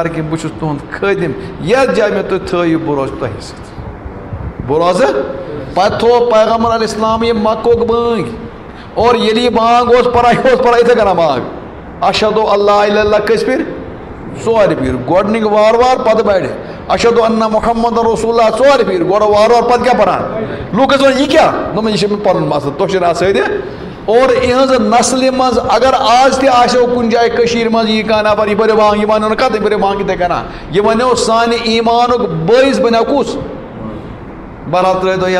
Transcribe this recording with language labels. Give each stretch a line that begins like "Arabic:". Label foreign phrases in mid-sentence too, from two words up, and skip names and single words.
Kashmiri: گرٕ کینٛہہ بہٕ چھُس تُہُنٛد خٲدِم یتھ جایہِ مےٚ تُہۍ تھٲیِو بہٕ روزٕ تۄہہِ سۭتۍ بہٕ روزٕ پتہٕ تھوٚو پیغمبر علیہ السلام یہِ مکُک بٲنٛگۍ اور ییٚلہِ یہِ بانگ اوس پران یہِ اوس پران یِتھے کٔنۍ بانگ
Arabic: اشہدُ اللہ الا اللہ
Kashmiri: کٔژِ پھِرِ 4 پھِرِ گۄڈنِکۍ وارٕ پتہٕ بڑِ
Arabic: اشہدُ انّا محمد رسول اللہ
Kashmiri: 4 پھِرِ گۄڈٕ وارٕ پتہٕ کیٛاہ پران لوٗکھ ٲسۍ وَنان یہِ کیٛاہ دوٚپمَس یہِ چھُ مےٚ پنُن مسلہٕ تۄہہِ چھُ نہٕ اَتھ سۭتۍ اور یِہٕنٛز نسلہِ منٛز اگر آز تہِ آسیو کُنہِ جایہِ کٔشیٖرِ منٛز یی کانٛہہ نفر یہِ پٔرِو بانگ یہِ وَنیو نہٕ کَتھ یہِ پٔرِو بانگ یِتھے کَنۍ یہِ وَنیو سانہِ ایٖمانُک بٲیِس بنیو کُس بہرحال ترٛٲیِو تُہۍ یَنہٕ